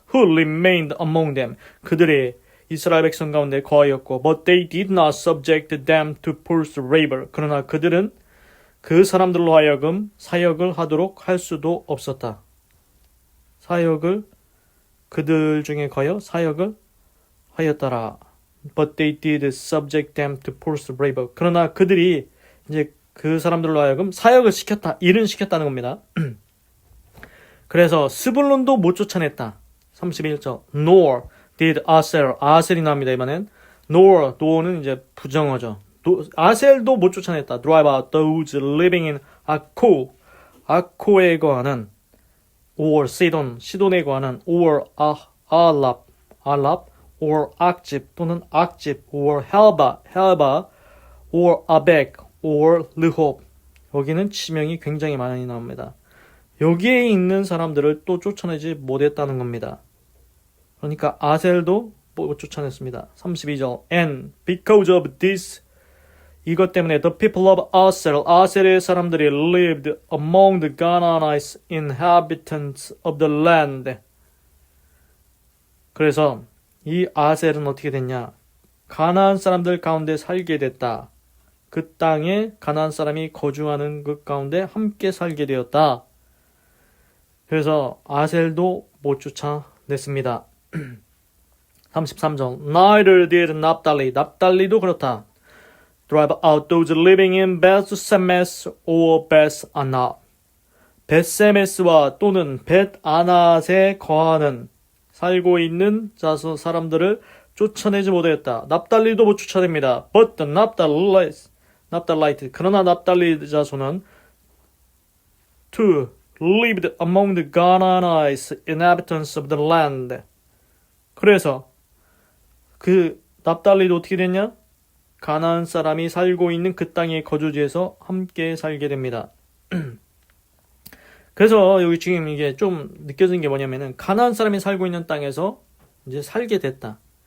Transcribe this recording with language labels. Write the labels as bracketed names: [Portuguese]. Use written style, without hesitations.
[English] Who remained among them [Korean] 그들이 이스라엘 백성 가운데 거하였고 [English] But they did not subject them to forced labor [Korean] 그러나 그들은 그 사람들로 하여금 사역을 하도록 할 수도 없었다. 사역을 그들 중에 거여 사역을 하였더라. [English] But they did subject them to forced labor. [Korean] 그러나 그들이 이제 그 사람들로 하여금 사역을 시켰다. 일은 시켰다는 겁니다. 그래서 스불론도 못 쫓아냈다. 31절 [English] Nor did [Korean] 아셀이 나옵니다. 이번엔 Nor는 이제 부정어죠. 아셀도 못 쫓아냈다. [English] Drive out those living in [Korean] 아코에 거하는 or 시돈에 거하는 or 알랍 or 악집 또는 악집 or 헬바 or 아벡 or 르홉 여기는 지명이 굉장히 많이 나옵니다. 여기에 있는 사람들을 또 쫓아내지 못했다는 겁니다. 그러니까 아셀도 못 쫓아냈습니다. 32절 [English] And because of this [Korean] 이것 때문에 [English] the people of Asel, [Korean] 아셀의 사람들이 [English] lived among the Canaanites inhabitants of the land. [Korean] 그래서 이 아셀은 어떻게 됐냐? 가나안 사람들 가운데 살게 됐다. 그 땅에 가나안 사람이 거주하는 그 가운데 함께 살게 되었다. 그래서 아셀도 못 쫓아냈습니다. 33절 [English] Neither did Naphtali, [Korean] 납달리도 그렇다. [English] Drive out those living in Beth-Semes or Beth-Anat. [Korean] 벳세메스와 또는 벳아낫에 거하는 살고 있는 사람들을 쫓아내지 못하였다. 납달리도 못 쫓아냅니다. [English] But the Naphtalites, [Korean] 그러나 납달리 자손은 [English] to lived among the Canaanites, inhabitants of the land. [Korean] 그래서 그 납달리도 어떻게 됐냐? 가나안 사람이 살고 있는 그 땅의 거주지에서 함께 살게 됩니다. 그래서 여기 지금 이게 좀 느껴지는 게 뭐냐면은 가나안 사람이 살고 있는 땅에서 이제 살게 됐다.